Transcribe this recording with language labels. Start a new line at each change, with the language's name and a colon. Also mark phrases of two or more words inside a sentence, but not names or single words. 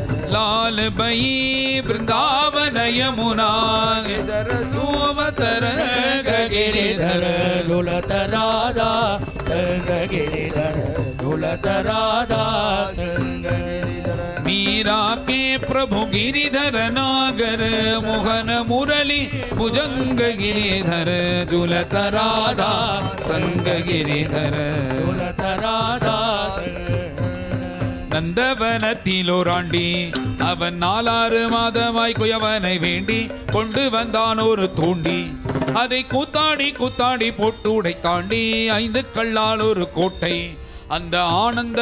Braj: लाल बई वृंदावन यमुना सोमतर गिरिधर झूलत राधा संग गिरिधर झूलत राधा संग गिरिधर मीरा के प्रभु गिरिधर नागर मोहन मुरली भुजंग गिरिधर झूलत राधा संग गिरिधर झूलत राधा
Tamil: நந்தவனத்திலோராண்டி அவன் 4 மாதமாய் குயவனை வேண்டி கொண்டு வந்தான் ஒரு தூண்டி அதை கூத்தாடி கூத்தாடி போட்டு உடைத்தாண்டி 5 கல்லால் ஒரு கோட்டை அந்த ஆனந்த